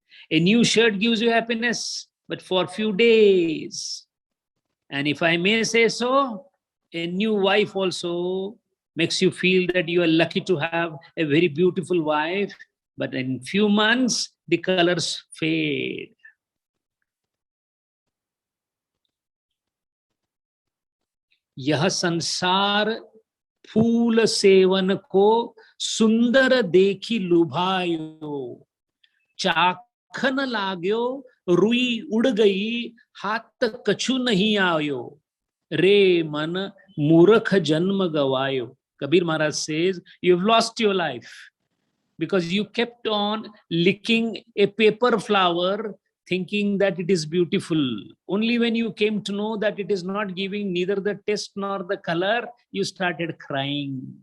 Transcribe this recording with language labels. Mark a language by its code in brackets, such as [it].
[en] A new shirt gives you happiness, but for a few days. And if I may say so, a new wife also makes you feel that you are lucky to have a very beautiful wife, but in few months, the colors fade. [hi] यह संसार फूल seven को सुंदर देखी लुभायो, चाखन लाग्यो रुई उड़ गई, हाथ कछु नहीं आयो, रे मन Murakha janma gavayo. [en] Kabir Maharaj says, you've lost your life because you kept on licking a paper flower thinking that it is beautiful. Only when you came to know that it is not giving neither the taste nor the color, you started crying.